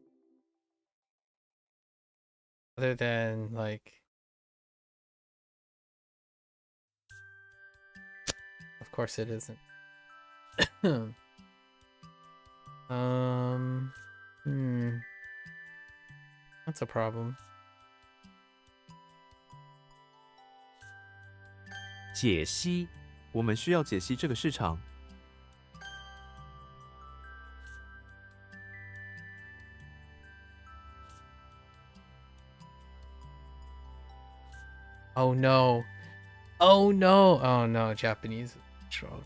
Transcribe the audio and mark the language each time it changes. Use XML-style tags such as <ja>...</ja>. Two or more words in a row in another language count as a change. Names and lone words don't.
<en>Other than like, of course it isn't. Hmm. That's a problem.</en> <zh>解析我们需要解析这个市场。</zh> <en>Oh no. Oh no. Oh no. Japanese is strong.</en>